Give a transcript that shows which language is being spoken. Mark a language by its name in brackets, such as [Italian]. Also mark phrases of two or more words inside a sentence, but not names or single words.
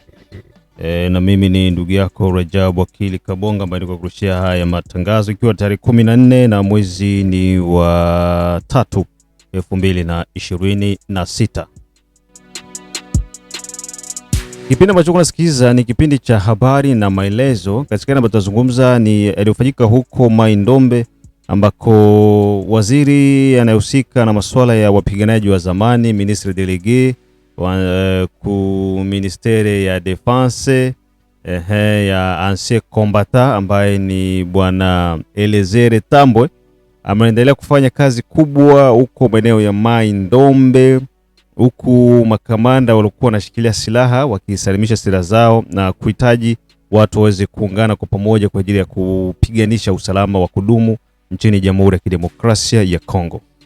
[Swahili] Na mimi ni ndugu yako Rajab Wakili Kabonga ambaye niko kurushia haya matangazo, ikiwa tarehe 14 na mwezi ni wa 3 2026. Kipindi ambacho kunasikiza ni kipindi cha habari na maelezo. Katika ambacho tutazungumza ni yaliyofanyika huko Mai Ndombe, ambako waziri anayehusika na masuala ya wapiganaji wa zamani, [French] ministre délégué ku ministere ya defense ya ancien combattant, [Swahili] ambaye ni bwana Elezere Tambwe, ameendelea kufanya kazi kubwa huko maeneo ya Mai Ndombe, huku makamanda walikuwa wanashikilia silaha wakisalimisha silaha zao na kuhitaji watu waweze kuungana kwa pamoja kwa ajili ya kupiganisha usalama wa kudumu nchini Jamhuri ya Kidemokrasia ya Kongo.